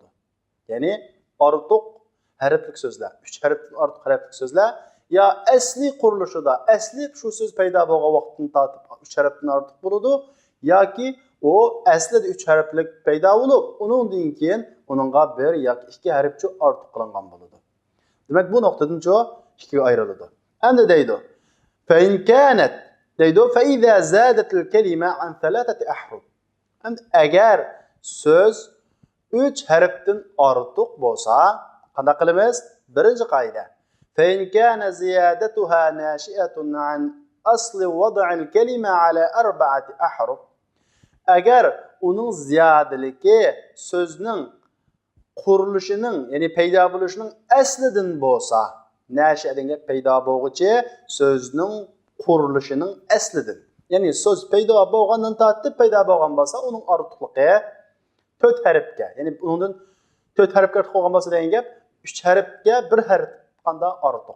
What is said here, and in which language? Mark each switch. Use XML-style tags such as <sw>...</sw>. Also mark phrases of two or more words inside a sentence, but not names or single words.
<uz>Ya'ni ortiq harflik so'zlar, 3 harfdan ortiq harflik so'zlar ya asli qurilishida, asli shu so'z paydo bo'lgan vaqtdan tortib 3 harfdan ortiq bo'ladi yoki o aslida 3 harflik paydo bo'lib, undan keyin uningga 1 yoki 2 harfcha ortiq qilingan bo'ladi. Demak, bu nuqtadan ikkiga ayriladi. Endi deydi:</uz> <ar>"فإن كانت" deydi, "فإذا زادت الكلمة عن 3 أحرف."</ar> <uz>Endi agar so'z 3 harfdan ortiq bo'lsa, qanday qilamiz? Birinchi qoida:</uz> <ar>"فإن كان زيادتها ناشئة عن أصل وضع الكلمة على 4 أحرف."</ar> <uz>Agar uning ziyodaligi so'zning qurilishining, ya'ni paydo bo'lishining aslidan bo'lsa, nashi'adan paydo bo'lguchi so'zning qurilishining aslidan. Ya'ni so'z paydo bo'lgandan tortib paydo bo'lgan bo'lsa, uning ortiqligi 4 harfga, ya'ni undan 4 harfga qo'ygan bo'lsa degan gap, 3 harfga 1 harf qanday ortiq.</uz>